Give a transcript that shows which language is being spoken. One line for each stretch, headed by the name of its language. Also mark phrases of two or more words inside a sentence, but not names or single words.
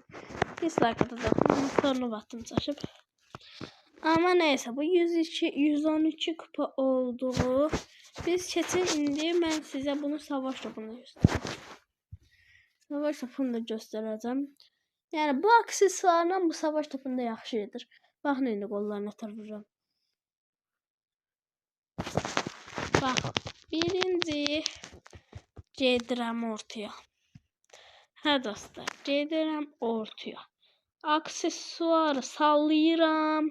Turkish: Dislike atacağım. Star Nova attım çaşıb. Ama neyse bu 112 kupa oldu. Biz keçin indi ben size bunu savaş topunda göstereyim. Savaş topunda göstereceğim.
Azerbaijani: Yani bu aksesuarla bu savaş topunda yaxşıdır. Baxın indi qollarına tər vururam. Bax, birinci gedirəm ortaya. Hə dostlar, gedirəm ortaya. Aksesuarı sallayıram.